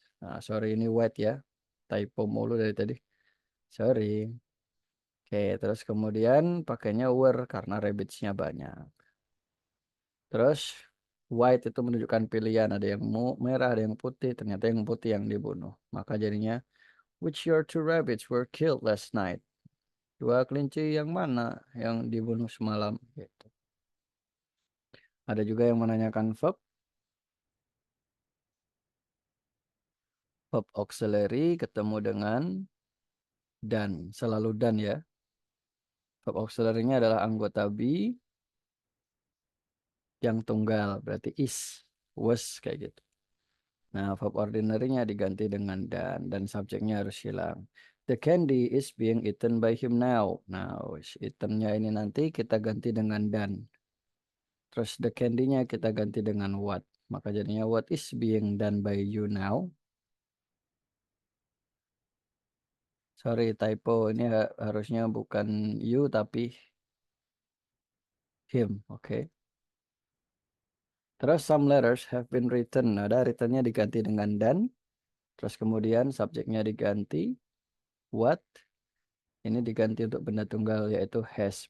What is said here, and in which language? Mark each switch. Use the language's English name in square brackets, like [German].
[Indonesian] Nah, sorry ini white ya. Typo mulu dari tadi. Sorry. Oke, terus kemudian pakainya were karena rabbitsnya banyak. Terus white itu menunjukkan pilihan, ada yang merah, ada yang putih, ternyata yang putih yang dibunuh. Maka jadinya [English] which your two rabbits were killed last night. [Indonesian] Dua kelinci yang mana yang dibunuh semalam gitu. Ada juga yang menanyakan verb auxiliary ketemu dengan dan, selalu dan ya. Verb auxiliary-nya adalah anggota be yang tunggal, berarti is, was kayak gitu. Nah, verb ordinary-nya diganti dengan dan subjeknya harus hilang. [English] The candy is being eaten by him now. [Indonesian] Nah, eaten-nya ini nanti kita ganti dengan dan. Terus the candy-nya kita ganti dengan what. Maka jadinya [English] what is being done by you now. [Indonesian] Sorry, typo. Ini harusnya bukan you tapi him. Oke. Terus [English] some letters have been written. [Indonesian] Ada written-nya diganti dengan dan. Terus kemudian subjeknya diganti what. Ini diganti untuk benda tunggal yaitu has.